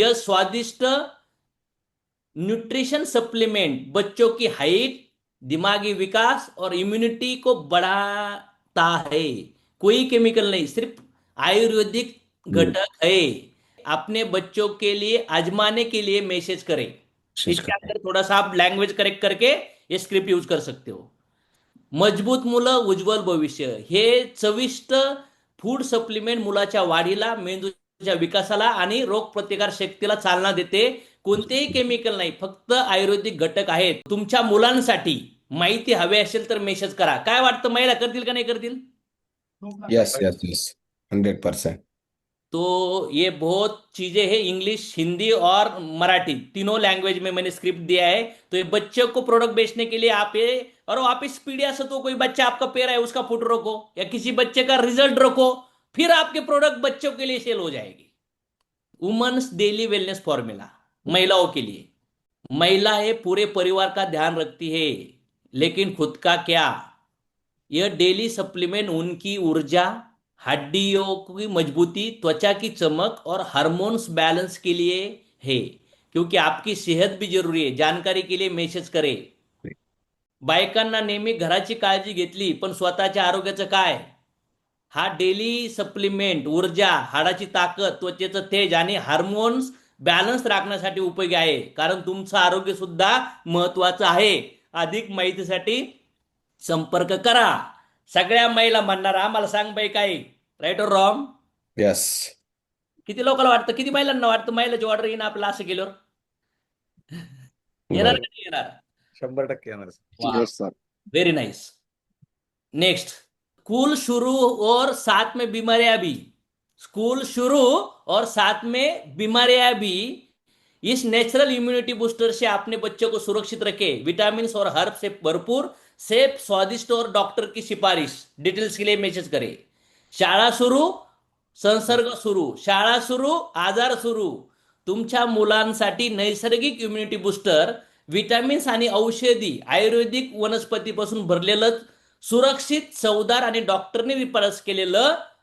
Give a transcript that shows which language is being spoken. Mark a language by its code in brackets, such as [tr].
[hi] यह स्वादिष्ट nutrition supplement बच्चों की हाइट, दिमागी विकास और इम्यूनिटी को बढ़ाता है। कोई केमिकल नहीं, सिर्फ आयुर्वेदिक घटक है। अपने बच्चों के लिए आजमाने के लिए मैसेज करें। इसके अंदर थोड़ा सा आप लैंग्वेज करेक्ट करके ये स्क्रिप्ट यूज कर सकते हो। [mr] मजबूत मुलं, उज्ज्वल भविष्य, हे चविष्ट फूड सप्लिमेंट मुलाच्या वाढीला, मेंदूच्या विकासाला आणि रोग प्रतिकार शक्तीला चालना देते। कोणतेही केमिकल नाही, फक्त आयुर्वेदिक घटक आहेत तुमच्या मुलांसाठी। माहिती हवी असेल तर मेसेज करा। काय वाटतं, महिला करतील का नाही करतील? [en] Yes. Yes. Yes. 100%. [hi] तो ये बहुत चीजें हैं, इंग्लिश, हिंदी और मराठी तीनों लैंग्वेज में मैंने स्क्रिप्ट दिया है। तो ये बच्चे को प्रोडक्ट बेचने के लिए आप ये, और आप स्पीड या तो कोई बच्चा आपका पेड़ है उसका फुट रखो, या किसी बच्चे का रिजल्ट रखो, फिर आपके प्रोडक्ट बच्चों के लिए सेल हो जाएगी। वुमेन्स डेली वेलनेस फॉर्मूला, महिलाओं के लिए। महिलाएं पूरे परिवार का ध्यान रखती है, लेकिन खुद का क्या? यह डेली सप्लीमेंट उनकी ऊर्जा, हड्डियों की मजबूती, त्वचा की चमक और हार्मोन्स बैलेंस के लिए है। क्योंकि आपकी सेहत भी जरूरी आहे, जानकारी के लिए मेसेज करे। [mr] बायकांना नेहमी घराची काळजी घेतली, पण स्वतःच्या आरोग्याचं काय? हा डेली सप्लिमेंट ऊर्जा, हाडाची ताकद, त्वचेचं तेज आणि हार्मोन्स बॅलन्स राखण्यासाठी उपयोगी आहे, कारण तुमचं आरोग्य सुद्धा महत्वाचं आहे। अधिक माहितीसाठी संपर्क करा। सगळ्या महिला म्हणणार आम्हाला सांग बाई काय, [hi] राईट और रॉंग? [en] Yes. [mr] किती लोकांना वाटतं, किती महिलांना वाटतं महिलाची ऑर्डर येईन आपलं असं केल्यावर? येणार [en] No. [mr] का नाही येणार? 100% येणार सर. वा, [en] Yes, sir. Very nice. [hi] Next, school शुरू और साथ में बीमारियां भी। स्कूल शुरू और साथ में बीमारियां भी। इस नेचुरल इम्यूनिटी बूस्टर से अपने बच्चों को सुरक्षित रखे, विटामिन और हर्ब से भरपूर, सेफ, स्वादिष्ट और डॉक्टर की सिफारिश। डिटेल्स के लिए मैसेज करें। [mr] शाळा सुरू, संसर्ग सुरू, शाळा सुरू, आजार सुरू। तुमच्या मुलांसाठी नैसर्गिक इम्युनिटी बूस्टर, विटामिन्स आणि औषधी आयुर्वेदिक वनस्पतीपासून भरलेलं, सुरक्षित, चवदार आणि डॉक्टरने रिफरन्स केलेलं।